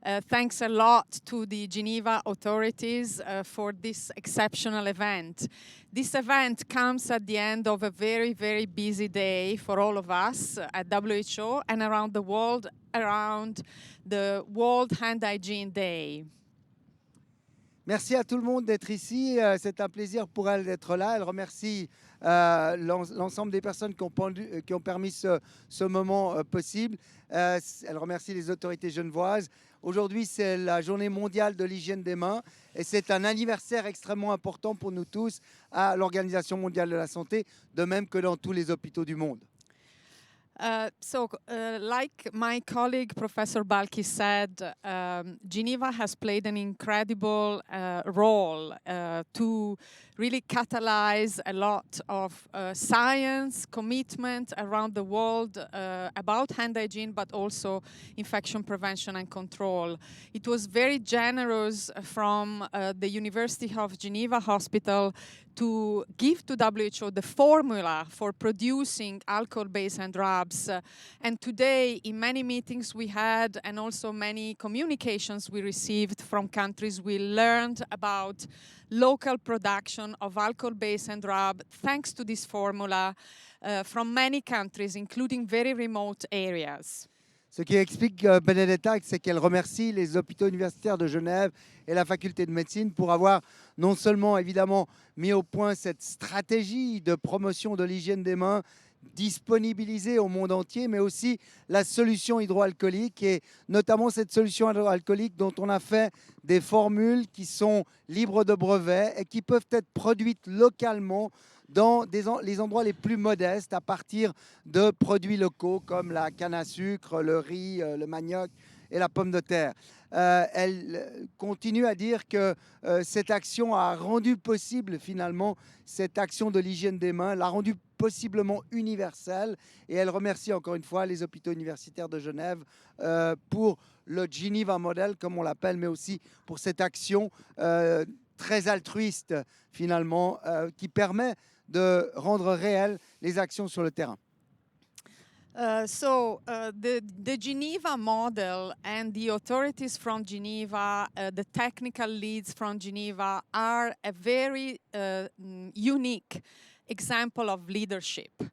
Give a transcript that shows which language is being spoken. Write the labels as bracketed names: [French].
[English] Thanks a lot to the Geneva authorities for this exceptional event. This event comes at the end of a very, very busy day for all of us at WHO and around the world, around the World Hand Hygiene Day. [French] Merci à tout le monde d'être ici. C'est un plaisir pour elle d'être là. Elle remercie l'ensemble des personnes qui ont permis ce moment possible. Elle remercie les autorités genevoises. Aujourd'hui, c'est la journée mondiale de l'hygiène des mains et c'est un anniversaire extrêmement important pour nous tous à l'Organisation mondiale de la santé, de même que dans tous les hôpitaux du monde. [English] Like my colleague Professor Balki said, Geneva has played an incredible role to really catalyze a lot of science, commitment around the world about hand hygiene, but also infection prevention and control. It was very generous from the University of Geneva Hospital to give to WHO the formula for producing alcohol-based hand rubs. And today, in many meetings we had, and also many communications we received from countries, we learned about local production of alcohol-based hand rub, thanks to this formula, from many countries, including very remote areas. [French] Ce qui explique Benedetta, c'est qu'elle remercie les hôpitaux universitaires de Genève et la faculté de médecine pour avoir non seulement évidemment mis au point cette stratégie de promotion de l'hygiène des mains disponibilisée au monde entier, mais aussi la solution hydroalcoolique et notamment cette solution hydroalcoolique dont on a fait des formules qui sont libres de brevets et qui peuvent être produites localement dans les endroits les plus modestes à partir de produits locaux comme la canne à sucre, le riz, le manioc et la pomme de terre. Elle continue à dire que cette action a rendu possible finalement cette action de l'hygiène des mains, l'a rendue possiblement universelle et elle remercie encore une fois les hôpitaux universitaires de Genève pour le Geneva Model comme on l'appelle, mais aussi pour cette action très altruiste finalement qui permet de rendre réelles les actions sur le terrain. [English] The Geneva model and the authorities from Geneva, the technical leads from Geneva are a very unique example of leadership.